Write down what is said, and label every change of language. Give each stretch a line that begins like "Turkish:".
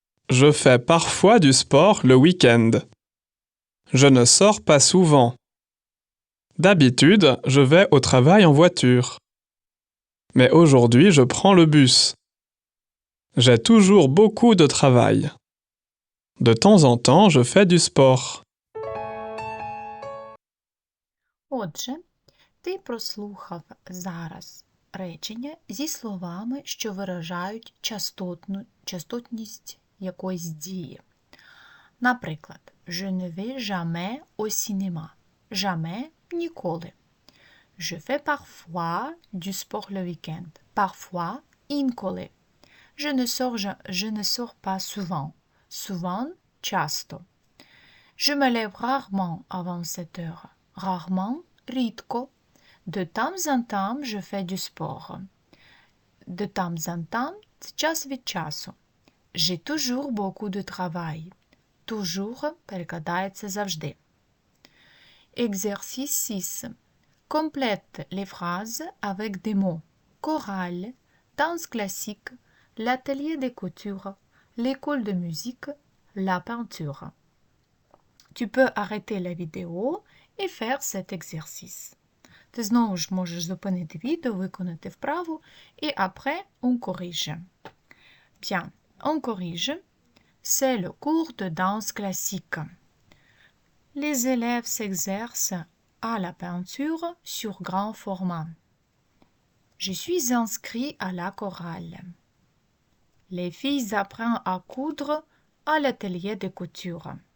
French: Je fais parfois du sport le week-end. Je ne sors pas souvent. D'habitude, je vais au travail en voiture. Mais aujourd'hui, je prends le bus. J'ai toujours beaucoup de travail. De temps en temps, je fais du sport.
Ukrainian: Отже, ти прослухав зараз речення зі словами, що виражають частотність якоїсь дії. Наприклад,
French: je ne vais jamais au cinéma. Jamais –
Ukrainian: ніколи.
French: Je fais parfois du sport le week-end. Parfois –
Ukrainian: інколи.
French: Je ne sors pas souvent. Souvent –
Ukrainian: часто.
French: Je me lève rarement avant 7 heures. Rarement –
Ukrainian: рідко.
French: De temps en temps, je fais du sport. De temps en temps –
Ukrainian: це час від часу.
French: J'ai toujours beaucoup de travail.
Ukrainian: Toujours перекладається завжди.
French: Exercice 6. Complète les phrases avec des mots. chorale, danse classique, l'atelier de couture, l'école de musique, la peinture. Tu peux arrêter la vidéo
Ukrainian: і
French: faire cet exercice.
Ukrainian: Ти знову ж можеш зупинити відео, виконати вправу, і
French: après on corrige. Bien, on corrige. C'est le cours de danse classique. Les élèves s'exercent à la peinture sur grand format. Je suis inscrit à la chorale. Les filles apprennent à coudre à l'atelier de couture.